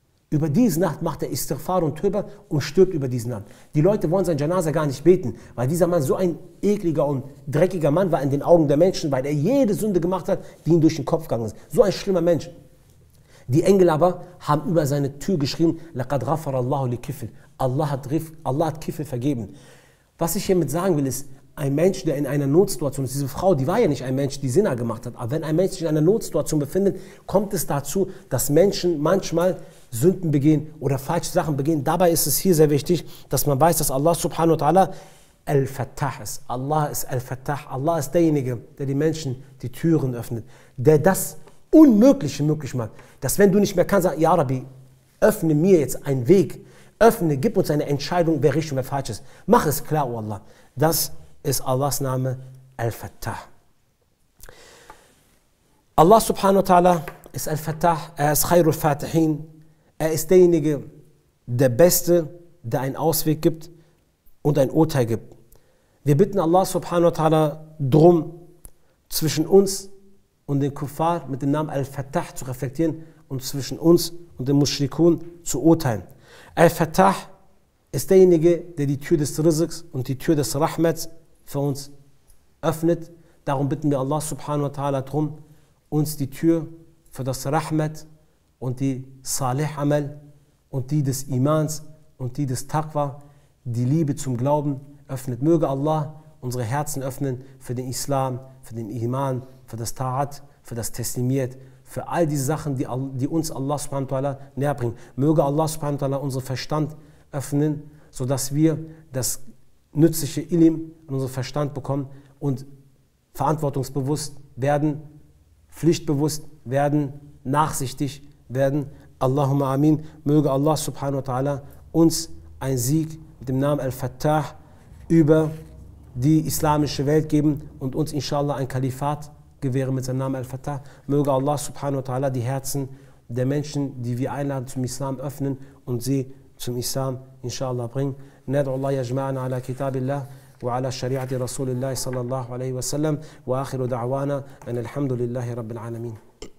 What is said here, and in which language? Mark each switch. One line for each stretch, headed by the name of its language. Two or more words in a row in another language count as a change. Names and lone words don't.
German: Über diese Nacht macht er Istighfar und Tauba und stirbt über diese Nacht. Die Leute wollen sein Janaza gar nicht beten, weil dieser Mann so ein ekliger und dreckiger Mann war in den Augen der Menschen, weil er jede Sünde gemacht hat, die ihm durch den Kopf gegangen ist. So ein schlimmer Mensch. Die Engel aber haben über seine Tür geschrieben,
Arabic: لَقَدْ غَفَرَ اللَّهُ لِكِفِلٍ.
German: Allah hat Kifl vergeben. Was ich hiermit sagen will, ist, ein Mensch, der in einer Notsituation ist, diese Frau, die war ja nicht ein Mensch, die Zina gemacht hat, aber wenn ein Mensch sich in einer Notsituation befindet, kommt es dazu, dass Menschen manchmal Sünden begehen oder falsche Sachen begehen. Dabei ist es hier sehr wichtig, dass man weiß, dass Allah
Arabic: سبحانه وتعالى
German: Al-Fattah ist. Allah ist Al-Fattah. Allah ist derjenige, der den Menschen die Türen öffnet, der das Unmögliche möglich macht. Dass wenn du nicht mehr kannst, sag,
Arabic: يا ربي,
German: öffne mir jetzt einen Weg, gib uns eine Entscheidung, wer richtig und wer falsch ist. Mach es klar, oh Allah. Das ist Allahs Name Al-Fattah. Allah
Arabic: سبحانه وتعالى
German: ist Al-Fattah, er ist
Arabic: خير الفاتحين,
German: er ist derjenige, der Beste, der einen Ausweg gibt und ein Urteil gibt. Wir bitten Allah
Arabic: سبحانه وتعالى
German: drum, zwischen uns und den Kuffar mit dem Namen Al-Fattah zu reflektieren und zwischen uns und den Mushrikun zu urteilen. Al-Fattah ist derjenige, der die Tür des Rizqs und die Tür des Rahmats für uns öffnet. Darum bitten wir Allah
Arabic: سبحانه وتعالى
German: drum, uns die Tür für das Rahmat und die
Arabic: صالح عمل
German: und die des Imans und die des Taqwa, die Liebe zum Glauben öffnet. Möge Allah unsere Herzen öffnen für den Islam, für den Iman, für das Ta'at, für das Teslimiyat, für all diese Sachen, die uns Allah
Arabic: سبحانه وتعالى
German: näher bringen. Möge Allah
Arabic: سبحانه وتعالى
German: unseren Verstand öffnen, sodass wir das nützliche Ilm in unseren Verstand bekommen und verantwortungsbewusst werden, pflichtbewusst werden, nachsichtig werden.
Arabic: اللهم آمين.
German: Möge Allah
Arabic: سبحانه وتعالى
German: uns einen Sieg mit dem Namen Al-Fattah über die islamische Welt geben und uns inshallah ein Kalifat gewähren mit seinem Namen Al-Fattah. Möge Allah
Arabic: سبحانه وتعالى
German: die Herzen der Menschen, die wir einladen zum Islam, öffnen und sie zum Islam inshallah bringen.
Arabic: ندعو الله يجمعنا على كتاب الله وعلى شريعة رسول الله صلى الله عليه وسلم وآخر دعوانا أن الحمد لله رب العالمين.